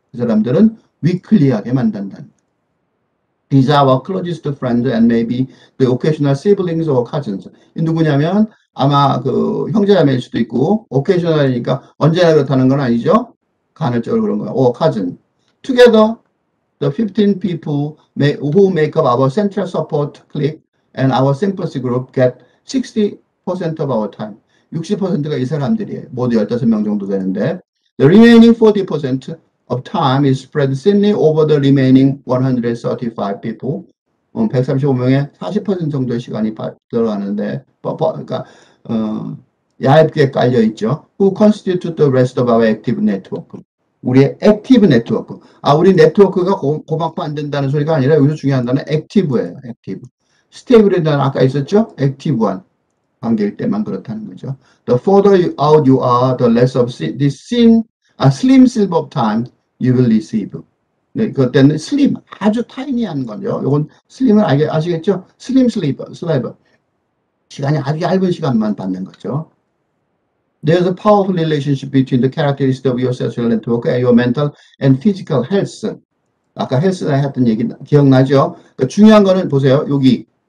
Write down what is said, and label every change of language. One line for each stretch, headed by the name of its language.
Korean: 그 사람들은 weekly하게 만든다.
English: These are our closest friends and maybe the occasional siblings or cousins.
Korean: 누구냐면 아마 그 형제자매일 수도 있고 occasional이니까 언제나 그렇다는 건 아니죠. 간헐적으로 그런 거야.
English: or cousin. Together, the 15 people who make up our central support clique and our sympathy group get 60% of our time.
Korean: 60%가 이 사람들이에요. 모두 15명 정도 되는데
English: the remaining 40% of time is spread thinly over the remaining 135 people.
Korean: 135명의 40% 정도의 시간이 들어가는데, 그러니까 얇게 깔려 있죠.
English: Who constitute the rest of our active network.
Korean: 우리의 액티브 네트워크. 우리 네트워크가 고막도 안 된다는 소리가 아니라 여기서 중요한 단어는 액티브예요. 액티브. 스테이블에 대한 아까 있었죠? 액티브한 관계일 때만 그렇다는 거죠.
English: The further out you are, the less of this slim silver of time you will receive.
Korean: 네, 그때는 슬림, 아주 타이니한 거죠. 이건 슬림을 아시겠죠? 슬리버. 시간이 아주 얇은 시간만 받는 거죠.
English: There's a powerful relationship between the characteristics of your social network and your mental and physical health.
Korean: 아까 헬스나 했던 얘기 기억나죠? 그러니까 중요한 거는 보세요. 여기.